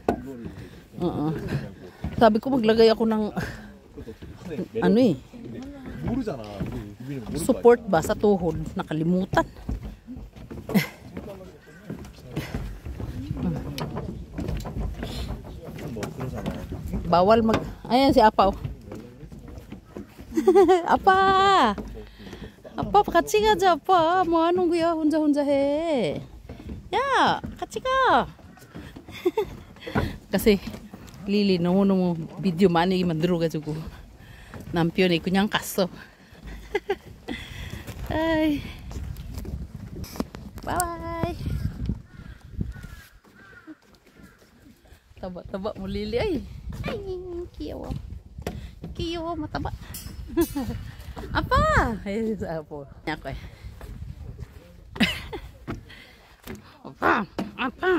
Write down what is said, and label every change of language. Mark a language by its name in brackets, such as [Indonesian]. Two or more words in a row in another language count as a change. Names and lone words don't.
[Filipino] Sabi ko maglagay ako ng ano eh, support ba sa tuhod, nakalimutan. Bawal mag... Ayan si Apa. [Korean] Apa! Apa, 같이 가자, 아빠. 뭐 하는 거야? 혼자 해. 야, 같이 가. Kasi, Lili, 너무너무 video 많이 만들어가지고 남편이 그냥 갔어. 아이. Bye! [Filipino] Taba-taba mo, Lili, ay. Ay, kiyaw. Kiyaw, mataba. Apa? Ay, sa apo. Ako eh. Apa?